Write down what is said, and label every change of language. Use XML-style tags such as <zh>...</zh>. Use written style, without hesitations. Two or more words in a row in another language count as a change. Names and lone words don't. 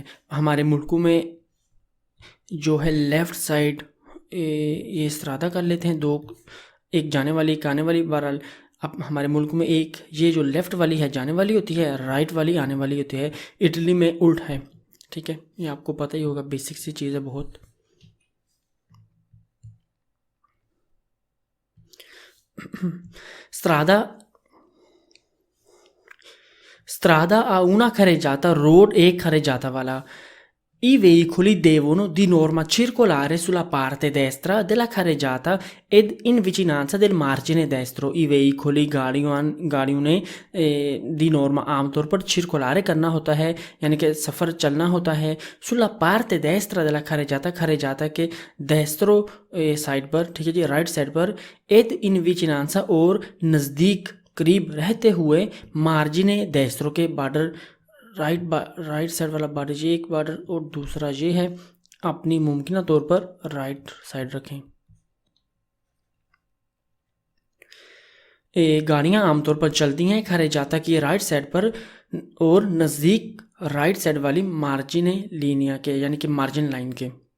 <hi>हमारे मुल्कों में जो है</hi> <en>left side</en> <hi>ये इस्रादा कर लेते हैं, दो, एक जाने वाली एक आने वाली। बहरहाल अब हमारे मुल्क में एक ये जो लेफ़्ट वाली है जाने वाली होती है, राइट वाली आने वाली होती है। इटली में उल्ट है, ठीक है, ये आपको पता ही होगा, बेसिक सी चीज़ है बहुत।</hi> <it>Strada ha una carreggiata, road e carreggiata. I veicoli devono di norma circolare sulla parte destra della carreggiata ed in vicinanza del margine destro। i veicoli</it> <hi>गाड़ियों ने</hi> <it>di norma</it> <hi>आमतौर पर circolare करना होता है, यानी कि सफ़र चलना होता है,</hi> <it>sulla parte destra della carreggiata,</it> <hi>carreggiata के destro साइड पर, ठीक है जी,</hi> <en>right side</en> <hi>पर,</hi> <it>ed in vicinanza</it> <hi>और नज़दीक, करीब रहते हुए,</hi> <it>margine destro</it> <hi>के बॉर्डर,</hi> <en>right side</en> <hi>वाला बॉर्डर, ये एक बॉर्डर और दूसरा ये है, अपनी मुमकिन तौर पर</hi> <en>right side</en> <hi>रखें। गाड़ियाँ आमतौर पर चलती हैं carreggiata की</hi> <en>right side</en> <hi>पर और नज़दीक</hi> <en>right side</en> <hi>वाली</hi> <it>margine linea</it> <hi>के, यानी कि</hi> <en>margin line</en> <hi>के।</hi>